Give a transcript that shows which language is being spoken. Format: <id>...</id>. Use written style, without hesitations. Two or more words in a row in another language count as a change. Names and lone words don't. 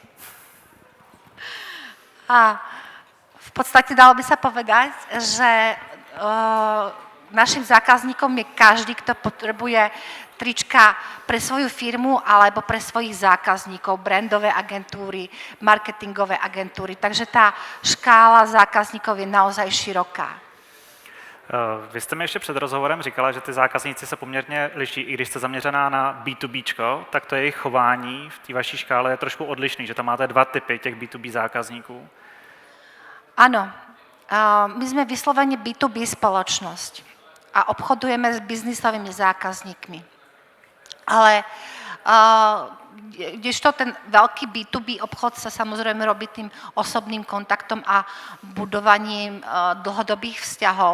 <sk>A v podstate dalo by sa povedať, že našim zákazníkom je každý, kto potrebuje trička pre svoju firmu alebo pre svojich zákazníkov, brandové agentúry, marketingové agentúry. Takže tá škála zákazníkov je naozaj široká.</sk> <cs>Vy jste mi ještě před rozhovorem říkala, že ty zákazníci se poměrně liší, i když jste zaměřená na B2B, tak to jejich chování v té vaší škále je trošku odlišný, že tam máte dva typy těch B2B zákazníků.</cs> <sk>Áno, my sme vyslovene B2B spoločnosť a obchodujeme s biznisovými zákazníkmi. Ale kdežto ten veľký B2B obchod sa samozrejme robí tým osobným kontaktom a budovaním dlhodobých vzťahov.</sk>